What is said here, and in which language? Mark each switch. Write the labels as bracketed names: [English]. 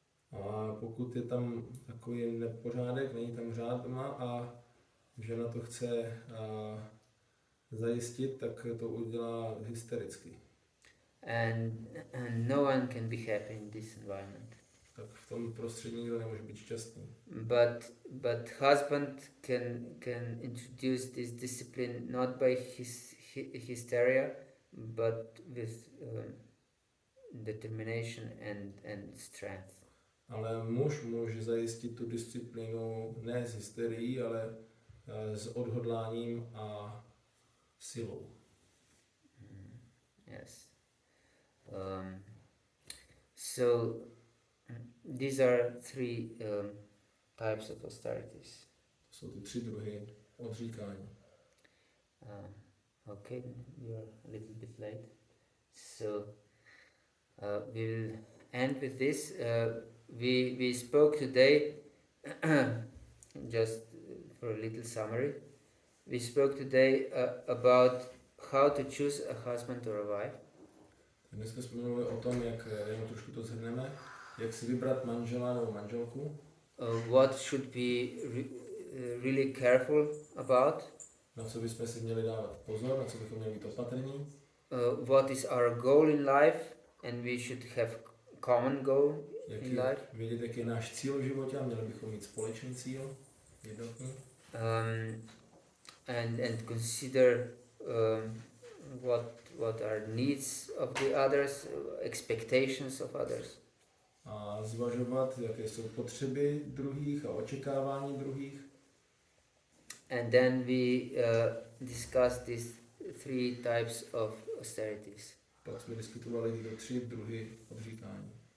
[Czech] A pokud je tam takový nepořádek, není tam řád doma a žena to chce zajistit, tak to udělá hystericky. [English] And no one can be happy in this environment. [Czech] Tak v tom prostředí nikdo nemůže být šťastný. [English] But husband can introduce this discipline not by hysteria, but with determination and strength. [Czech] Ale muž může zajistit tu disciplínu ne s hysterií, ale s odhodláním a silou. [English] Yes. So these are 3 types of austerities. [Czech] Jsou ty 3 druhy odříkání. [English] Okay, we are a little bit late. So we'll end with this. We spoke today, just for a little summary, we spoke today about how to choose a husband or a wife. [Czech] Dneska jsme mluvili o tom, jak, jenom trošku to shrneme, jak si vybrat manžela nebo manželku. [English] What should be really careful about. [Czech] Na co bychom si měli dávat pozor, na co bychom měli být opatrní. [English] What is our goal in life, and we should have common goal in life. [Czech] Vědět, jaký je náš cíl v životě a měli bychom mít společný cíl, jednotný. [English] And consider what are needs of the others, expectations of others. [Czech] A zvažovat, jaké jsou potřeby druhých a očekávání druhých. [English] And then we discussed these 3 types of austerities. [Czech] Pak jsme diskutovali tyto 3 druhy odříkání.